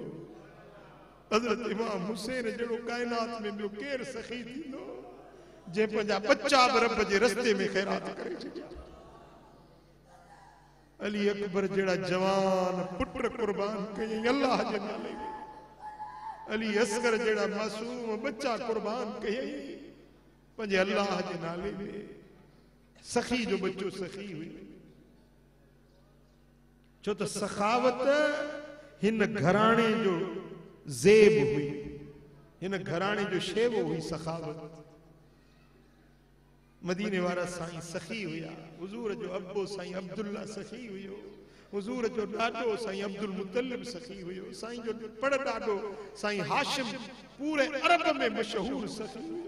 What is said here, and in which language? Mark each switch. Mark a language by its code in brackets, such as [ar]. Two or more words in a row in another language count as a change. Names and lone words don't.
[sd] हज़रत इमाम हुसैन जहिड़ो काइनात में ॿियो केरु सखी थींदो जंहिं पंहिंजा बच्चा बि रब जे रस्ते में ख़ैरात करे छॾिया। अली अकबर जहिड़ा जवान पुट कुर्बान कयईं अल्लाह जे नाले में। अली असगर जहिड़ा मासूम बच्चा कुर्बान कयईं पंहिंजे अल्लाह जे नाले में। सखी जो बच्चो सखी हुई, छो त सखावत हिन घराणे जो ज़ेब हुई, हिन घराणे जो शेवो हुई सखावत। मदीने वारा साईं सखी हुया। हुजूर जो अब्बो साईं अब्दुल्ला सखी हुयो, हुजूर जो ॾाॾो साईं अब्दुल मुतलिब सखी हुयो, साईं जो पड़ ॾाॾो साईं हाशिम पूरे अरब में मशहूर सखी हुयो।